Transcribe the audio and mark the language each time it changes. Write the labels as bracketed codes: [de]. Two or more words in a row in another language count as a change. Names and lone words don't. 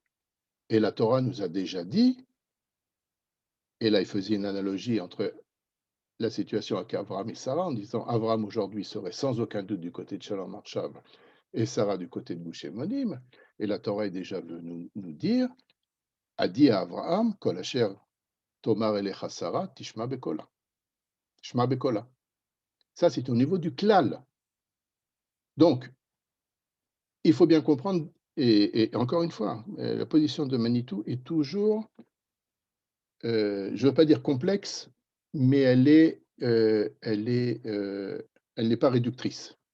[fr] Et la Torah nous a déjà dit, et là il faisait une analogie entre la situation avec Abraham et Sarah, en disant Abraham aujourd'hui serait sans aucun doute du côté de Shalom Arshav et Sarah du côté de Gush Emonim. Et la Torah est déjà venue nous dire, a dit à Abraham, [he] כל אשר תאמר אליך שרה, תשמע בקולה. שמע בקולה. [fr] Ça, c'est au niveau du klal. Donc, il faut bien comprendre, et encore une fois, la position de Manitou est toujours, je ne veux pas dire complexe, mais elle n'est pas réductrice.